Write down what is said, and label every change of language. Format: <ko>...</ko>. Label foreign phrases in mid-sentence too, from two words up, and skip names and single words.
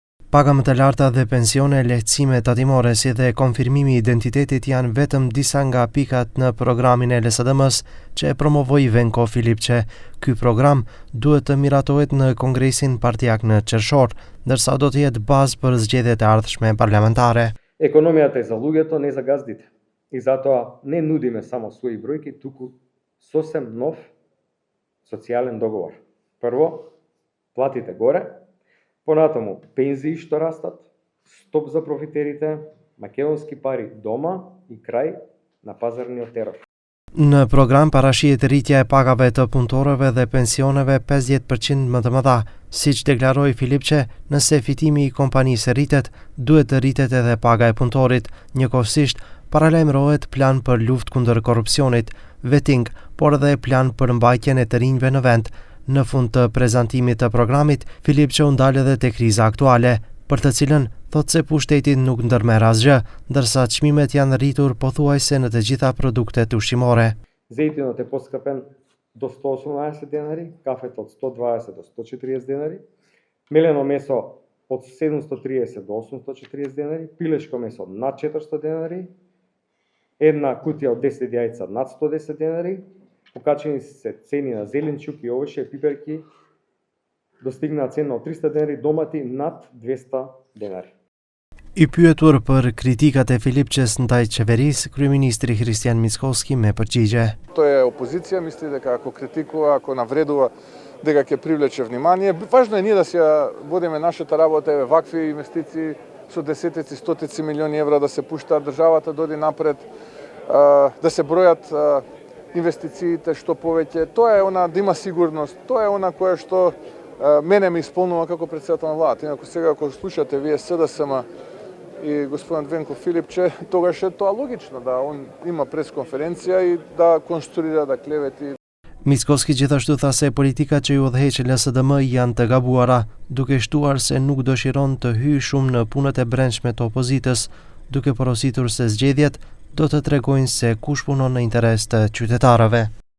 <sq>Paga më të larta dhe pensione, lehtësime tatimore si dhe konfirmimi i identitetit janë vetëm disa nga pikat në programin e LSDM-s që e promovoi Venko Filipçe. Ky program duhet të miratohet në Kongresin Partijak në qershor, ndërsa do të jetë bazë për zgjedhjet e ardhshme parlamentare.</sq> <mk>Економията е за луѓето, не за газдите. И затоа не нудиме само своји бројки, туку сосем нов социјален договор. Прво, платите горе, понатаму пензии што растат, стоп за профитерите, македонски пари дома и крај на пазарниот терор.</mk> <sq>Në program parashihet rritja e pagave të punëtorëve dhe pensioneve 50% më të mëdha. Siç deklaroi Filipçe, nëse fitimi i kompanisë rritet, duhet të rritet edhe paga e punëtorit. Njëkohësisht, paralajmërohet plan për luftë kundër korrupsionit, vetting, por edhe plan për mbajtjen e të rinjve në vend. Në fund të prezantimit të programit, Filipçe u ndal edhe te kriza aktuale, për të cilën thotë se pushteti nuk ndërmerr asgjë, ndërsa çmimet janë rritur pothuajse në të gjitha produktet ushqimore.</sq> <mk>Зејтинот е поскапен до 118 денари, кафето од 120 до 140 денари, мелено месо од 730 до 840 денари, пилешко месо над 400 денари, една кутија од 10 јајца над 110 денари, покачени се цени на зеленчук и овошје, пиперки, достигна цена од 300 денари, домати над 200 денари.</mk> <sq>I pyetur për kritikat e Filipçes ndaj qeverisë, kryeministri Християн Мицкоски me përgjigje.</sq> <mk>Тој е опозиција, мисли дека ако критикува, ако навредува, дека ќе привлече внимание. Важно е ние да си водиме нашата работа, вакви инвестиции со десетици, стотици милиони евра да се пуштаат, државата доди напред, да се бројат инвестициите што повеќе. Тоа е она да има сигурност, тоа е она кое што мене ме исполнува како председател на владата. Инаку сега ако слушате вие СДСМ и господин Венко Филипче, тогаш е тоа логично да он има пресконференција и да конструира, да клевети.</mk> <sq>Mickoski gjithashtu tha se politikat që i udhëheq LSDM janë të gabuara, duke shtuar se nuk dëshiron të hyjë shumë në punët e brendshme të opozitës, duke porositur se zgjedhjet do të tregojnë se kush punon në interes të qytetarëve.</sq>